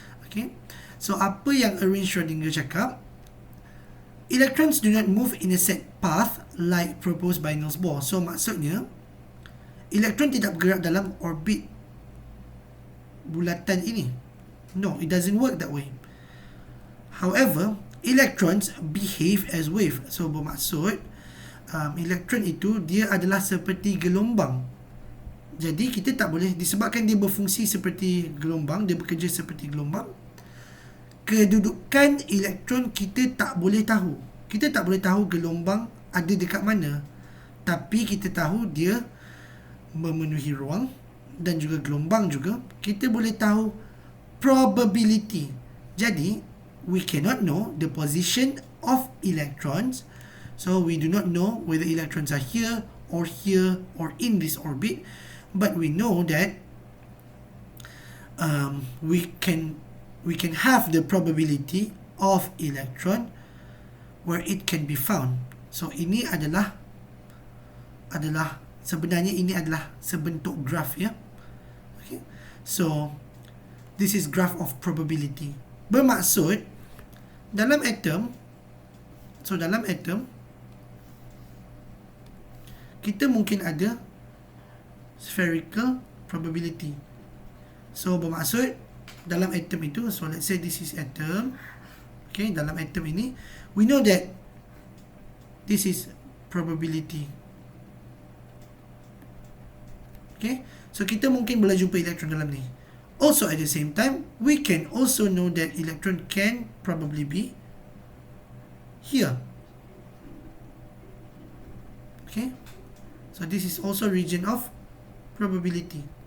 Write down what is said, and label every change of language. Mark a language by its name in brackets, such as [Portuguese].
[English] Okay, so [Malay] apa yang Erwin Schrödinger cakap, [English] electrons do not move in a set path like proposed by Niels Bohr. [Malay] So maksudnya, elektron tidak bergerak dalam orbit bulatan ini. [English] No, it doesn't work that way. However, electrons behave as wave. [Malay] So bermaksud, elektron itu dia adalah seperti gelombang. Jadi kita tak boleh, disebabkan dia berfungsi seperti gelombang, dia bekerja seperti gelombang, kedudukan elektron kita tak boleh tahu. Kita tak boleh tahu gelombang ada dekat mana. Tapi kita tahu dia memenuhi ruang dan juga gelombang juga. Kita boleh tahu probability. [English] Jadi, we cannot know the position of electrons. So, we do not know whether electrons are here or in this orbit. But we know that we can have the probability of electron where it can be found. [Malay] So ini adalah sebenarnya ini adalah sebentuk graf, ya. [English] Okay. So this is graph of probability. [Malay] Bermaksud dalam atom kita mungkin ada spherical probability. [English] So [Malay] bermaksud dalam atom itu, [English] so let's say this is atom. Okay, [Malay] dalam atom ini [English] we know that this is probability. [Malay] Okay, so kita mungkin boleh jumpa elektron dalam ni. [English] Also at the same time, we can also know that electron can probably be here. Okay, so this is also region of probability.